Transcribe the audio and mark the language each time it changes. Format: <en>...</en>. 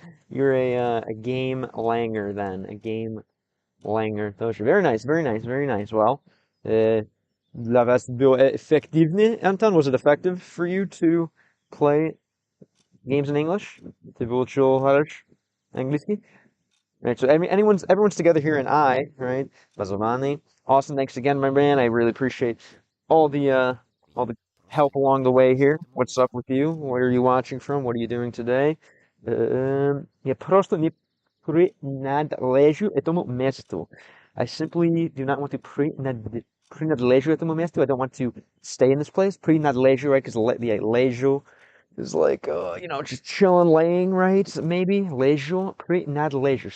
<en>You're a game langer then. A game langer.</en> <ru>Тоже.</ru> <en>Very nice. Well,</en> <ru>для вас было эффективно, Anton?</ru> <en>Was it effective for you to play games in English?</en> <ru>Ты выучил хорошо английский?</ru> <en>Right, so everyone's together here in I, right? Bazovani. Austin, thanks again, my man. I really appreciate all the help along the way here. What's up with you? Where are you watching from? What are you doing today?</en> <ru>Я просто не принадлежу этому месту.</ru> <en>I simply do not want to</en> <ru>принадлежу этому месту.</ru> <en>I don't want to stay in this place. Принадлежу, right? Because the лежу is like, just chilling, laying, right? Maybe leisure, принадлежу.</en>